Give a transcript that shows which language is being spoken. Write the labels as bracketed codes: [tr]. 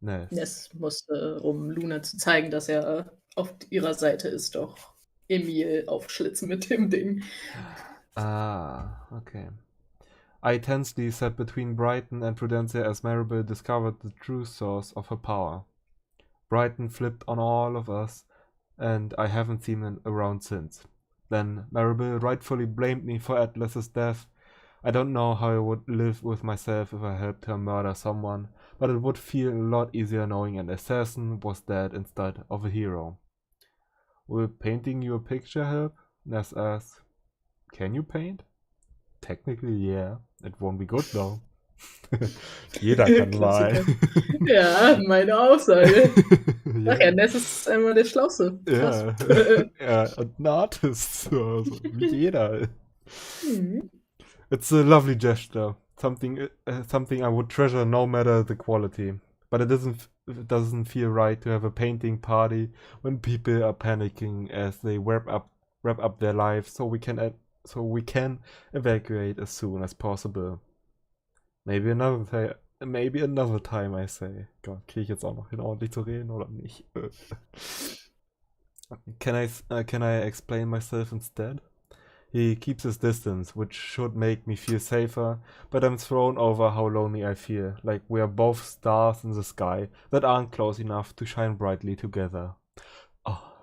[de] Ness musste, um Luna zu zeigen, dass er auf ihrer Seite ist, doch Emil aufschlitzen mit dem Ding. Ah, okay. [en] I tensely sat between Brighton and Prudencia as Maribel discovered the true source of her power. Brighton flipped on all of us, and I haven't seen him around since. Then Maribel rightfully blamed me for Atlas's death. I don't know how I would live with myself if I helped her murder someone, but it would feel a lot easier knowing an assassin was dead instead of a hero. Will painting you a picture help? Ness asks. Can you paint? technically, yeah. It won't be good though. [de] Jeder kann Klassiker. malen. Ja, meine Aussage. Ach ja, Ja. Ness ist einmal der Schlauste. Ja. Fast. Ja, und ein Artist, also, wie jeder. Mhm. [en] It's a lovely gesture, something I would treasure no matter the quality. But it doesn't feel right to have a painting party when people are panicking as they wrap up their lives, so we can evacuate as soon as possible. Maybe another time, I say. [de] Gott, kriege ich jetzt auch noch hin, ordentlich zu reden oder nicht? [en] Can I explain myself instead? He keeps his distance, which should make me feel safer, but I'm thrown over how lonely I feel, like we are both stars in the sky that aren't close enough to shine brightly together. Oh.